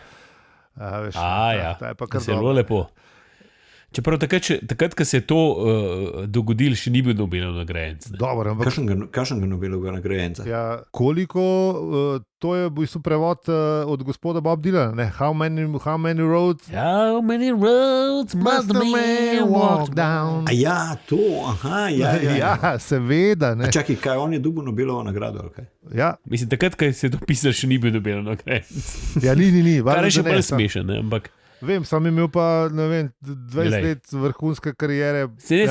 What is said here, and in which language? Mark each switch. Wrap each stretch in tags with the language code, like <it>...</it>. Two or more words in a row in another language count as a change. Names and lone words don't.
<sl>Veš, Ja, ta je pa kar zelo dobro. lepo. Čeprav takrat, ko se je to dogodilo, še ni bil Nobelov nagrajenec. ne. Dobro, ampak Kakšnega Nobelovega nagrajenca? ja, koliko, to je v bistvu prevod od gospoda Bob Dylana, ne?</sl> <en>How many roads How many roads must a man walk down?</en> <sl>A ja, to, aha, ja. Ja, seveda. Ne? A čakaj, kaj on je dobil Nobelovo nagrado? Ali kaj? Ja, Mislim, takrat, ko se je to pisal, še ni bil Nobelov nagrajenec. ja, ni. Kar je še valjda, da ne, bolj smešen, ne, ampak Vem, sam imel pa ne vem, 20 Glej. let vrhunske kariere. se ne,</sl>